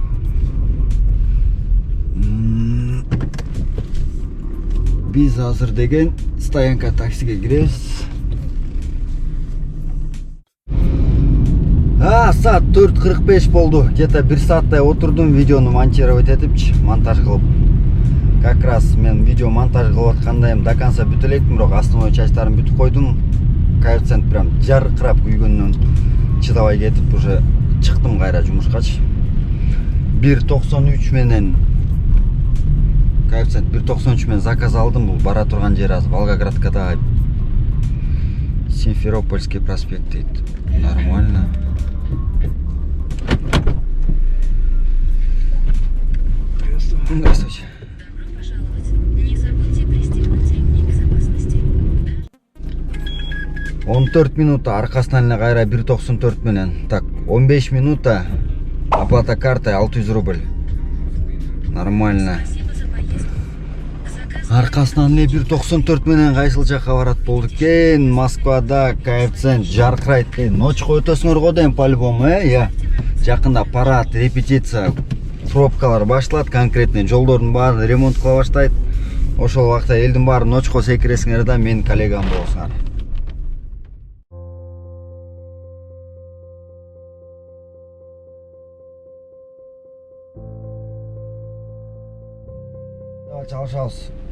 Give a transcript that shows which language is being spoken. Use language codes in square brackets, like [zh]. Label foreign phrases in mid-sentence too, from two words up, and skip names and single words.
[ky] Биз азыр деген стоянка таксиге киребиз. Saat 4:45 болду. Где-то 1 сааттай отурдум, видеону монтировать этипчи, монтаж кылып. [ru] Как раз [ky] мен видео монтаж кылып аткандайым [ru] до конца [ky] бүтө электим, бирок основной частьтарын бүтүп койдум. Коэффициент прям жаркырап күйгөндөн чыдабай кетип уже чыктым кайра жумушкачы. 1.93 менен коэффициент 1.93 менен заказ алдым. Бул бара турган жер аз Волгоградкада, Симферопольский проспект дейт. [ru] Нормально. Здравствуйте. Добро пожаловать. Не забудьте пристегнуть ремни безопасности. [ky] 14 минута аркасынан эле кайра 1.94 менен. [ru] Так, 15 минута оплата картой 600 рубль. Нормально. Спасибо за поездку. Заказ [ky] Аркасынан эле 1.94 менен кайсыл жакка барат болду экен. Москвада коэффициент жаркырайт. Ночко өтөсүңөр го дейм [ru] по-любому, я. [ky] Жакында парад, репетиция, пробкалар башталат, конкретный жолдордун баарын ремонт кыла баштайт. Ошол убакта элдин баары ночко секиресиңер да менин коллегам болсуңар. Давай чалышабыз.